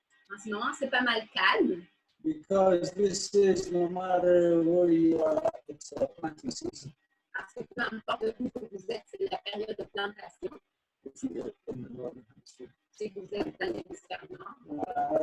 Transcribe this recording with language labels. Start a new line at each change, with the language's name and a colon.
French: En ce moment, c'est pas mal calme
English: because this is, no matter where you are, it's a planting season.
French: parce que peu importe où que vous êtes, c'est la période de plantation.
English: If you're in the northern hemisphere.
French: Si vous êtes dans l'hémisphère nord.